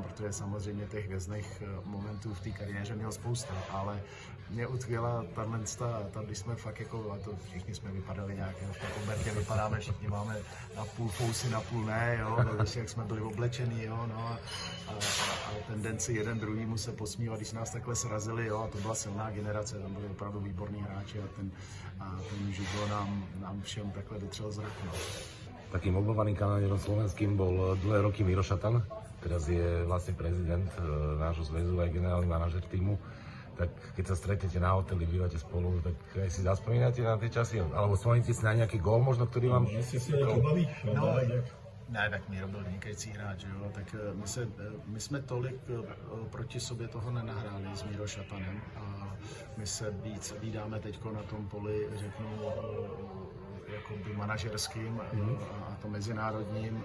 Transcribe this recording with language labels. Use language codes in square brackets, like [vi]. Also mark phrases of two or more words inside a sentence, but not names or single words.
[cs] protože samozřejmě těch hvězdných momentů v té kariéře měl spousta, ale mě utkvěla ta, když jsme fakt jako, a to všichni jsme vypadali nějak, v Bertě vypadáme, všichni máme na půl fousy, na půl ne, jo, jak jsme byli oblečení, jo, no a tendenci jeden druhýmu se posmívat, když nás takhle srazili, jo, a to byla silná generace, tam byli opravdu výborní hráči a ten Žigo nám všem takhle dotřel z roku. No. [sk] Takým obľúbeným Kanaďanom slovenským bol dlhé roky Miro Šatan, teraz je vlastne prezident nášho zväzu aj generálny manažer týmu. Tak keď sa stretnete na hoteli, bývate spolu, tak aj si zaspomínate na tie časy? Alebo spomínate si na nejaký gól možno, ktorý vám... Že si nejaký baví? [cs] Ne, tak Miro byl vynikající hráč, jo, tak my jsme tolik proti sobě toho nenahráli s Miro Šatanem a my se víc vídáme teďko na tom poli, řeknu, jakoby manažerským a to mezinárodním